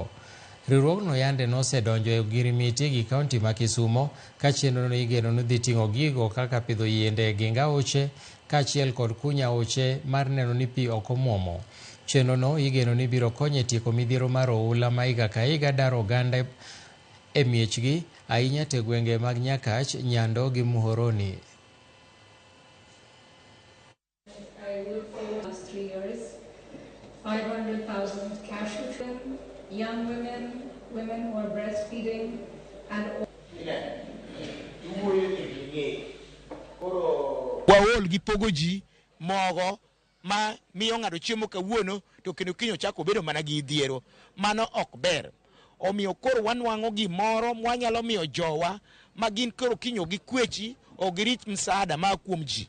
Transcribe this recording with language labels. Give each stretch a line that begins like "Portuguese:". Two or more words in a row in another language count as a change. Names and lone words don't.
Luo (Kenya and Tanzania): Riwruogno yande nosedonjo e ogirimiti gi kaunti ma Kisumo ka chenrono igeno ni dhi ting'o gigo kaka pidho yiende e ginga aoche kaachiel kod kunyo aoche mar neno ni pi ok omwomo. Chenrono igeno ni biro konyo e tieko midhiero mar oula ma higa ka higa daro oganda e miechgi ahinya to gwenge mag Nyakach, Nyando gi Muhoroni.
English: Young women who are breastfeeding, and
Luo (Kenya and Tanzania): waol gi pogo ji mogo ma miyo ng'ato chiemo kawuono to kendo kinyo chako bedo mana gi dhiero, mano ok ber. Omiyo koro wanwang'o gimoro mwanyalo miyo jowa ma gin koro kinyo gi kwechi o girit msaada ma kuom ji.